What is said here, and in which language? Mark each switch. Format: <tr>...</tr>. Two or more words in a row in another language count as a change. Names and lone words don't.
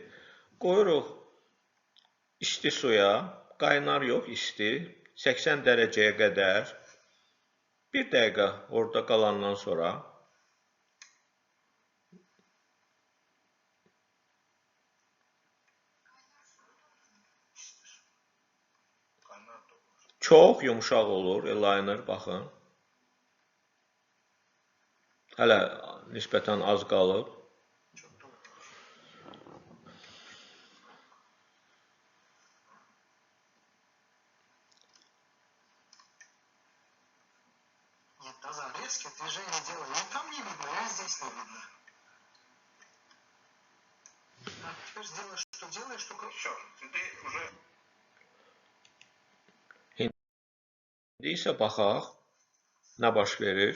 <az>Qoyuruq isti suya, qaynar yox, isti, 80 dərəcəyə qədər, 1 dəqiqə orada qalandan sonra çox yumuşaq olur eyeliner, baxın. Hələ nisbətən az qalıb.</az> <ru>Резкое движение делаю. Ну там не видно, а здесь не видно. Так, теперь сделай, что делаешь, только все. Ты уже...</ru> <az>İndi isə baxaq, nə baş verir.</az>